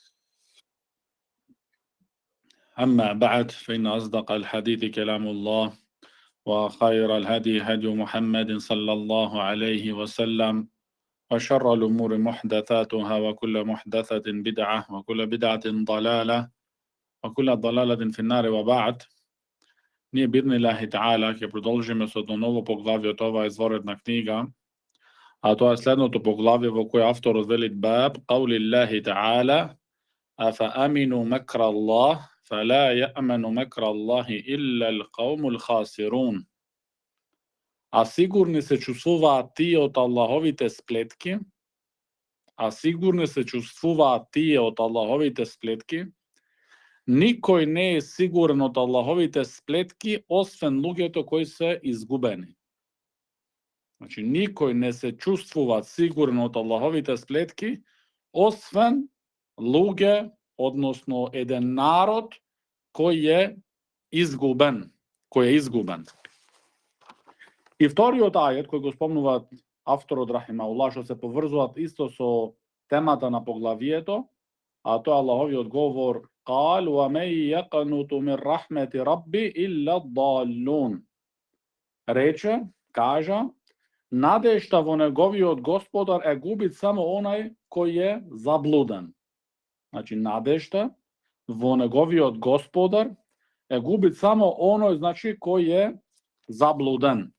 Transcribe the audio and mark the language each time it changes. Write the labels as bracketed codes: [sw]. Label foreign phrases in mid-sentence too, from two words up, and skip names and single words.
[ar] أما بعد فإن أصدق الحديث كلام الله وخير الهدي هدي محمد صلى الله عليه وسلم وشر الأمور محدثاتها وكل محدثة بدعة وكل بدعة ضلالة وكل ضلالة في النار وبعد. [mk] Nije birni Allahi ta'ala, ke продолжиме со едно ново поглавје од оваа изворедна книга, а тоа е следното поглавје во кој авторот вели баб [ar] قول الله تعالى أفأمنوا مكر الله فلا يأمن مكر الله إلا القوم الخاسرون. [mk] А сигурни се чувствуваат тие од Аллаховите сплетки, никој не е сигурен од Аллаховите сплетки, освен луѓето кои се изгубени. Значи, никој не се чувствува сигурен од Аллаховите сплетки, освен луѓе, односно еден народ кој е изгубен. И вториот ајет кој го спомнуваат авторот рахимауллах, што се поврзуваат исто со темата на поглавието, а тоа Аллаховиот говор [ar] قال ومن يقنط من رحمة ربي إلا الضالون. [mk] Рече, кажа, надежта во неговиот Господар е губит само онај кој е заблуден. Значи, надежта во неговиот Господар е губит само оној, значи, кој е заблуден.